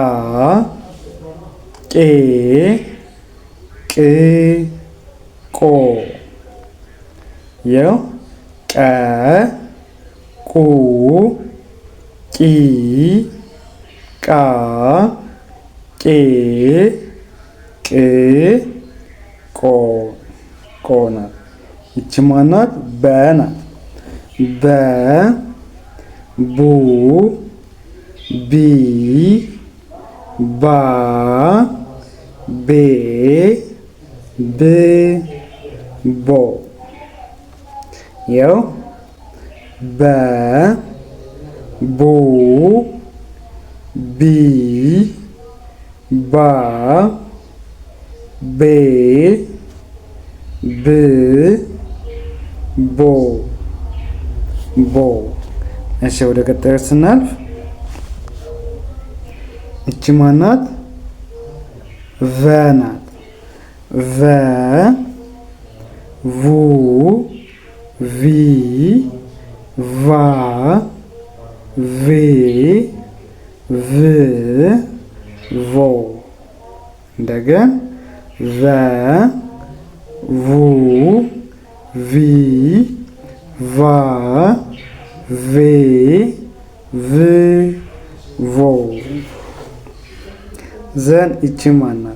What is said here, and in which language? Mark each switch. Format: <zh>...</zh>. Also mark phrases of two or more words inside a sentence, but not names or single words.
<am>ቄ ቅ ቆ። ይኸው ቀ ቁ ቂ ቃ ቄ ቅ ቆ ቆ ናት። ይቺ ማናት? በ ናት። በ ቡ ቢ ባ ቤ ብ ቦ። ይኸው በ ቡ ቢ ባ ቤ ብ ቦ ቦ። እሺ ወደ ቀጣዩ ስናልፍ እቺ ማናት? ቨ ናት። ቨ ቡ ቪ ቫ ቬ ቭ ቮ። እንደገና ቨ ቡ ቪ ቫ ቬ ቭ ቮ። ዘን ይቺ ማናት?</am>